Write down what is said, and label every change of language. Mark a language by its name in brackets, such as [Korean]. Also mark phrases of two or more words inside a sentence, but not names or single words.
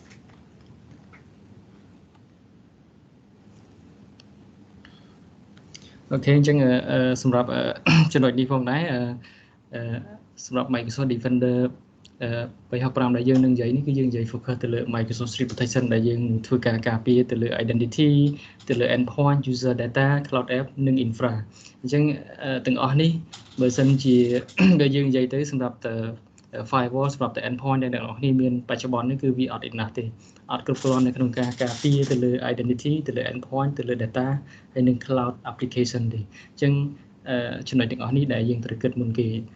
[Khmer] អូខេអញ្ចឹងសម្រាប់ចំណុចនេះផងដែរសម្រាប់ Microsoft Defender 365ដែលយើងនឹងនិយាយនេះគឺយើងនិយាយ focus ទៅលើ Microsoft Threat Protection ដែល យើងធ្វើការការពារទៅលើ identity ទៅលើ [English] endpoint user data cloud app [Khmer] និង infra អញ្ចឹងទាំងអស់នេះបើសិនជាយើងនិយាយទៅសម្រាប់ firewall សម្រាប់ endpoint ដែលអ្នកនរគ្នាមានបច្ចុប្បន្ននេះគឺវាអត់ enough ទេអត់គ្រប់គ្រាន់នៅក្នុងការការពារទៅលើ identity ទៅលើ endpoint ទៅលើ data ហើយនិង [English] cloud application [Khmer] ទេអញ្ចឹងចំណុចទាំងអស់នេះដែលយើងត្រូវគិតមុនគេ